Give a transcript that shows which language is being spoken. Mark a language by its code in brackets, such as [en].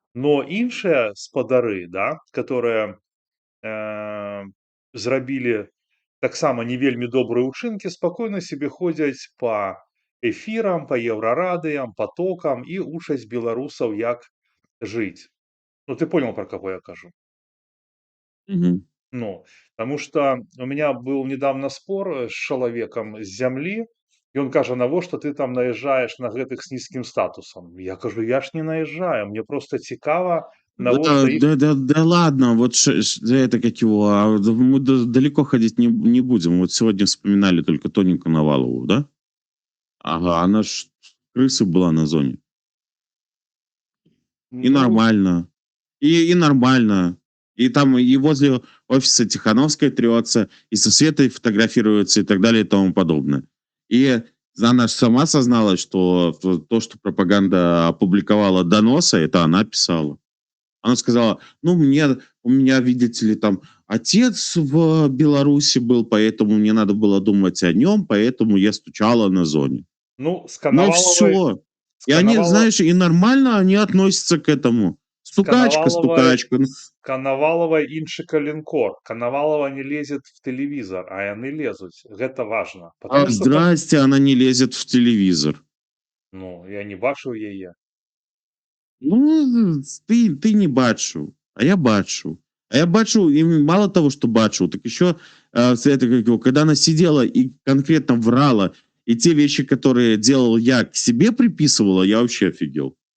[be] Но іншыя спадары, да, [ru] которые [be] зрабілі таксама не вельмі добрыя ўчынкі, спакойна сабе ходзяць па эфірам, па еўрарадыям, потокам і учаць беларусаў, як жыць. [ru] Ты понял, про кого я кажу? Мгм. Потому что у меня был недавно спор с человеком с земли, и он [be] кажа, навошта ты там [ru] наезжаешь на [be] гэтых [ru] с низким статусом? [be] Я кажу, [ru] я ж не наезжаю, мне [be] просто цікава, навошта іх... [ru] Да ладно, вот это как его, мы далеко ходить не будем. Вот сегодня вспоминали только Тоню Коновалову, да? Ага, она ж крыса была на зоне. И нормально. И нормально. И там и возле офиса Тихановской трется, и со Светой фотографируется, и так далее, и тому подобное. И она сама созналась, что то, что пропаганда опубликовала доносы, это она писала. Она сказала, у меня, видите ли, там отец в Беларуси был, поэтому мне надо было думать о нем, поэтому я стучала на зоне. с Коноваловой... все. И они, знаешь, и нормально они относятся к этому. Стукачка. [be] Коновалова іншы калінкор. [ru] Коновалова не лезет в телевизор, а [be] яны лезуць. Гэта [ru] важно. Здрасте, она не лезет в телевизор. [be] Я не бачыў яе. Ты не бачыў, а я бачыў. А я бачыў, [ru] и мало того, что бачыў, так еще, когда она сидела и конкретно врала, и те вещи, которые делал я, к себе приписывала, я вообще офигел.